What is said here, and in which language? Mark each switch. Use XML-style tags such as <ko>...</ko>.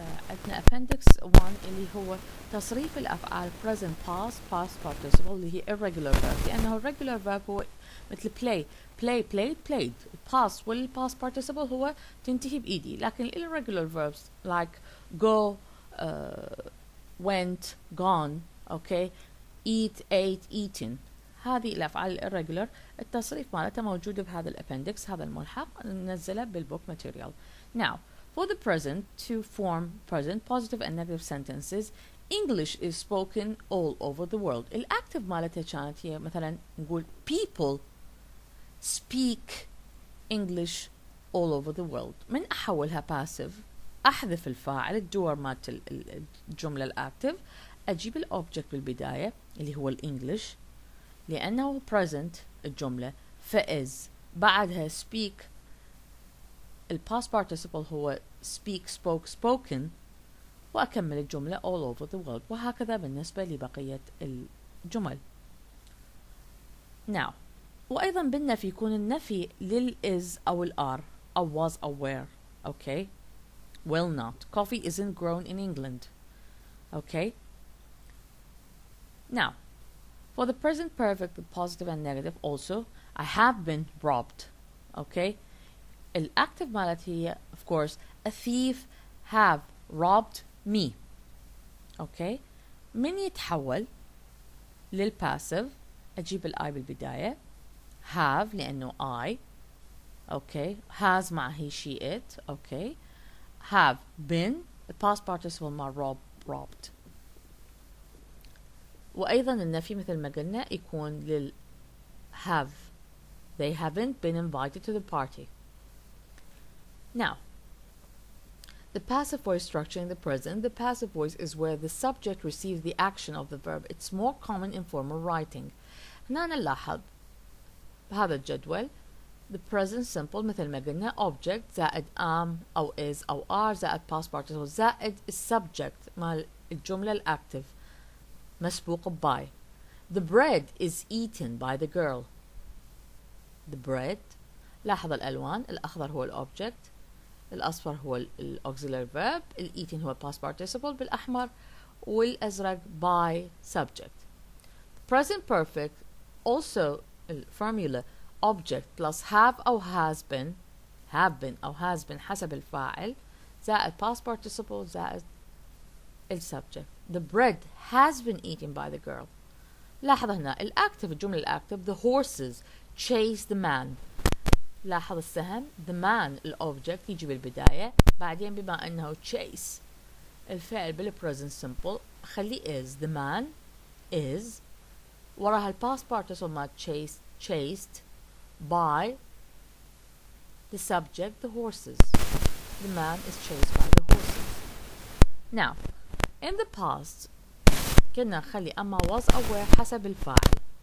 <ar>عندنا appendix 1 اللي هو تصريف الأفعال present past participle اللي هي irregular verb، لأنه irregular verb هو مثل</ar> <en>play played played.</en> <ar>past والpast participle هو تنتهي بإيدي، لكن irregular verbs like</ar> <en>go went gone okay eat ate eaten،</en> <ar>هذه الأفعال irregular التصريف مالتها موجودة بهذا الأبندكس، هذا الملحق ننزله بالبوك material.</ar> <en>Now, for the present, to form present positive and negative sentences, English is spoken all over the world.</en> <ar>الأكتف مالتها كانت هي مثلا نقول</ar> <en>people speak English all over the world.</en> <ar>من أحولها passive أحذف الفاعل الدور مالت الجملة الأكتف، أجيب الأوبجكت بالبداية اللي هو الإنجليش لأنه present الجملة، فإز بعدها speak الpast participle هو</ar> <en>speak spoke spoken،</en> <ar>وأكمل الجملة</ar> <en>all over the world،</en> <ar>وهكذا بالنسبة لبقية الجمل. Now، وأيضا بالنفي يكون النفي للإز أو الآر أو was أو were.</ar> <en>okay will not. Coffee isn't grown in England. okay now, for the present perfect with positive and negative also, I have been robbed. okay</en> <ar>الأكتف مالتي هي</ar> <en>of course a thief have robbed me.</en> <ar>okay من يتحول للباسيف أجيب الآي بالبداية، have لأنه I okay has مع he she it okay have been past participle مع robbed. وأيضا النفي مثل ما قلنا يكون لل</ar> <en>have they haven't been invited to the party. Now, The passive voice structure in the present. The passive voice is where the subject receives the action of the verb. It's more common in formal writing.</en> <ar>هنا نلاحظ بهذا الجدول</ar> <en>the present simple</en> <ar>مثل ما قلنا object زائد am أو is أو are زائد past participle زائد subject مال الجملة الأكتف مسبوق by.</ar> <en>The bread is eaten by the girl. The bread.</en> <ar>لاحظ الألوان. الأخضر هو الأوبجكت، الأصفر هو الauxiliary verb، الeaten هو past participle بالأحمر، والأزرق by subject.</ar> <en>Present perfect also formula object plus have أو has been أو has been</en> <ar>حسب الفاعل</ar> <en>زائد past participle زائد subject. The bread has been eaten by the girl.</en> <ar>لاحظ هنا الأكتف الجملة الأكتف</ar> <en>the horses chase the man.</en> <ar>لاحظ السهم the man الأوبجكت يجي بالبداية، بعدين بما أنه chase الفعل بالpresent simple خليه is.</ar> <en>The man is</en> <ar>وراها</ar> <en>past participle ما chased by the subject the horses. The man is chased by the horses. Now in the past</en> <ar>كنا نخلي أما</ar> <en>was أو were حسب الفاعل.</en>